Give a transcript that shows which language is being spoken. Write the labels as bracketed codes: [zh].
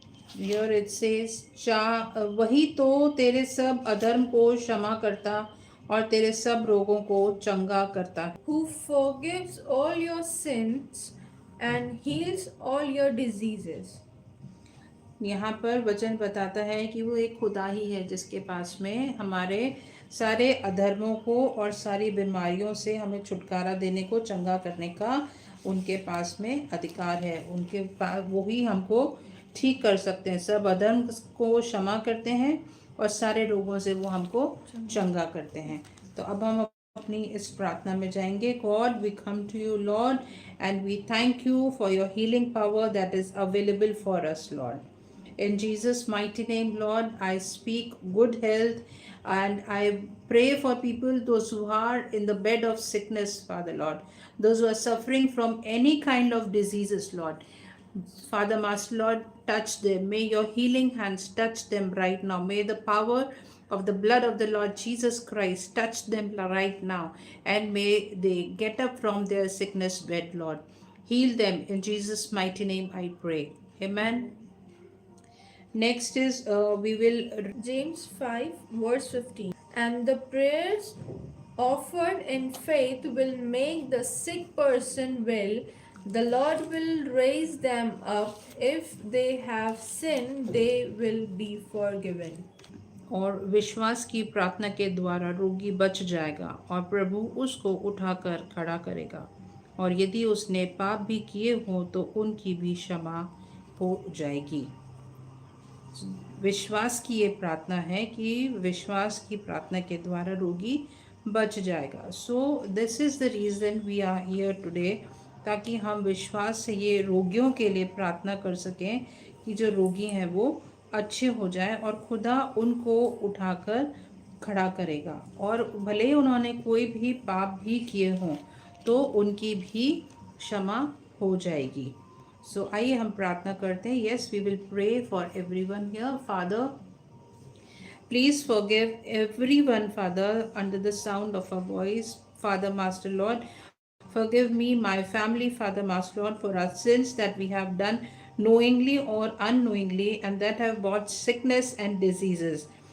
[en] Here it says, [hi] वही तो तेरे सब अधर्म को क्षमा करता और तेरे सब रोगों को चंगा करता है. [en] who forgives all your sins and heals all your diseases. [hi] यहाँ पर वचन बताता है कि वो एक खुदा ही है जिसके पास में हमारे सारे अधर्मों को और सारी बीमारियों से हमें छुटकारा देने को, चंगा करने का उनके पास में अधिकार है. उनके पास वो ही हमको ठीक कर सकते हैं. सब अधर्म को क्षमा करते हैं और सारे रोगों से वो हमको चंगा करते हैं. तो अब हम अपनी इस प्रार्थना में जाएंगे. [en] God we come to you Lord and we thank you for your healing power that is available for us Lord. In Jesus' mighty name, Lord, I speak good health and I pray for people, those who are in the bed of sickness, Father Lord, those who are suffering from any kind of diseases, Lord. Father, Master Lord, touch them. May your healing hands touch them right now. May the power of the blood of the Lord Jesus Christ touch them right now. And may they get up from their sickness bed, Lord. Heal them. In Jesus' mighty name, I pray. Amen. Next is we will James 5, verse 15. And the prayers offered in faith will make the sick person well. The Lord will raise them up. If they have sinned, they will be forgiven. [hi] और विश्वास की प्रार्थना के द्वारा रोगी बच जाएगा और प्रभु उसको उठाकर खड़ा करेगा. और यदि उसने पाप भी किए हों तो उनकी भी क्षमा हो जाएगी. विश्वास की ये प्रार्थना है कि विश्वास की प्रार्थना के द्वारा रोगी बच जाएगा. [en] so this is the reason we are here today, [hi] ताकि हम विश्वास से ये रोगियों के लिए प्रार्थना कर सकें कि जो रोगी हैं वो अच्छे हो जाए और खुदा उनको उठाकर खड़ा करेगा. और भले ही उन्होंने कोई भी पाप भी किए हों तो उनकी भी क्षमा हो जाएगी. सो आइए हम प्रार्थना करते हैं. [en] Yes, we will pray for everyone here. Father, please forgive everyone, Father, under the sound of our voice. Father, Master Lord, forgive me, my family, Father, Master Lord, for our sins that we have done knowingly or unknowingly and that have brought sickness and diseases.